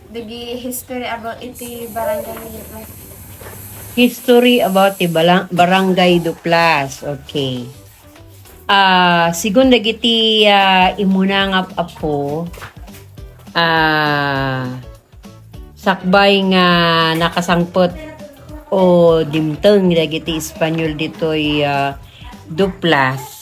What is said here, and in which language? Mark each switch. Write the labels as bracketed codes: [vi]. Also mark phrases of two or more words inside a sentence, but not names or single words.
[en] the history about [ilo] iti barangay. [en] History about the Barangay Duplas. Okay. [ilo] Sigun dagiti imuna nga apo sakbay nga nakasangpot o dimteng dagiti Espanyol ditoy Duplas.